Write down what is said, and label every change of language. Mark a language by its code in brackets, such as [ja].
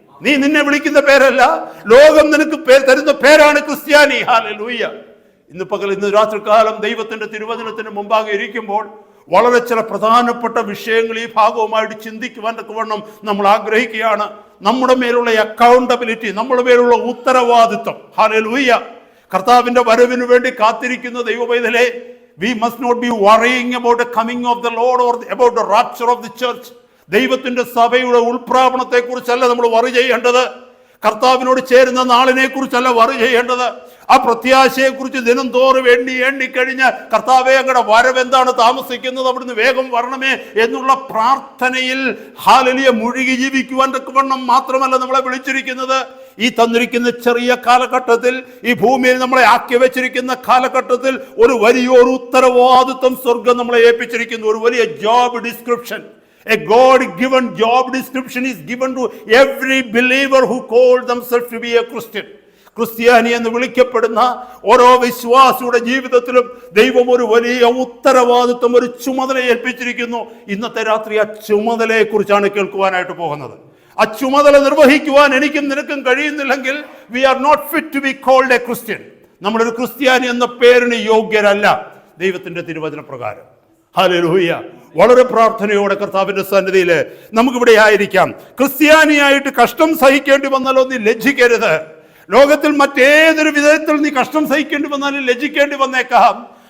[ml] നീ നിന്നെ വിളിക്കുന്ന പേരല്ല, ലോകം നിനക്ക് തരുന്ന പേരാണ് ക്രിസ്ത്യാനി. ഹല്ലേലൂയ. ഇന്ന് രാത്രികാലം ദൈവത്തിന്റെ തിരുവചനത്തിന് മുമ്പാകെ ഇരിക്കുമ്പോൾ വളരെ ചില പ്രധാനപ്പെട്ട വിഷയങ്ങൾ ഈ ഭാഗവുമായിട്ട് ചിന്തിക്കുവാൻ തക്കവണ്ണം നമ്മൾ ആഗ്രഹിക്കുകയാണ്. നമ്മുടെ മേലുള്ള അക്കൗണ്ടബിലിറ്റി, നമ്മുടെ മേലുള്ള ഉത്തരവാദിത്വം. ഹല്ലേലൂയ. കർത്താവിന്റെ വരവിന് വേണ്ടി കാത്തിരിക്കുന്ന ദൈവപൈതലേ, [en] we must not be worrying about the coming of the Lord or about the rapture of the church. [ml] ദൈവത്തിന്റെ സഭയുടെ ഉൾപ്രാപണത്തെ കുറിച്ചല്ല നമ്മൾ വറി ചെയ്യേണ്ടത്. കർത്താവിനോട് ചേരുന്ന നാളിനെ കുറിച്ചല്ല വറി ചെയ്യേണ്ടത്. ആ പ്രത്യാശയെ കുറിച്ച് ദിനം തോറും എണ്ണിക്കഴിഞ്ഞ് കർത്താവേ അങ്ങയുടെ വരവെന്താണ് താമസിക്കുന്നത്, അവിടുന്ന് വേഗം വരണമേ എന്നുള്ള പ്രാർത്ഥനയിൽ ഹല്ലേലൂയ മുഴുകി ജീവിക്കുവാൻ തക്കവണ്ണം മാത്രമല്ല നമ്മളെ വിളിച്ചിരിക്കുന്നത്. ഈ തന്നിരിക്കുന്ന ചെറിയ കാലഘട്ടത്തിൽ, ഈ ഭൂമിയിൽ നമ്മളെ ആക്കി വെച്ചിരിക്കുന്ന കാലഘട്ടത്തിൽ ഒരു വലിയൊരു ഉത്തരവാദിത്വം സ്വർഗം നമ്മളെ ഏൽപ്പിച്ചിരിക്കുന്നു. ഒരു വലിയ job description, [en] a God given job description is given to every believer who called themselves to be a Christian. [ml] ക്രിസ്ത്യാനി എന്ന് വിളിക്കപ്പെടുന്ന ഓരോ വിശ്വാസിയുടെ ജീവിതത്തിലും ദൈവം ഒരു വലിയ ഉത്തരവാദിത്വം, ഒരു ചുമതല ഏൽപ്പിച്ചിരിക്കുന്നു. ഇന്നത്തെ രാത്രി ആ ചുമതലയെ കുറിച്ചാണ് കേൾക്കുവാനായിട്ട് പോകുന്നത്. ആ ചുമതല നിർവഹിക്കുവാൻ എനിക്കും നിനക്കും കഴിയുന്നില്ലെങ്കിൽ [en] we are not fit to be called a Christian. [ml] നമ്മളൊരു ക്രിസ്ത്യാനി എന്ന പേരിന് യോഗ്യരല്ല ദൈവത്തിന്റെ തിരുവചന പ്രകാരം. ഹല്ലേലൂയ. വളരെ പ്രാർത്ഥനയോടെ കർത്താവിന്റെ സന്നിധിയിൽ നമുക്കിവിടെ ആയിരിക്കാം. ക്രിസ്ത്യാനിയായിട്ട് കഷ്ടം സഹിക്കേണ്ടി വന്നാലോ നീ ലജ്ജിക്കരുത്. ലോകത്തിൽ മറ്റേതൊരു വിധത്തിൽ നീ കഷ്ടം സഹിക്കേണ്ടി വന്നാലും ലജ്ജിക്കേണ്ടി വന്നേക്കാം.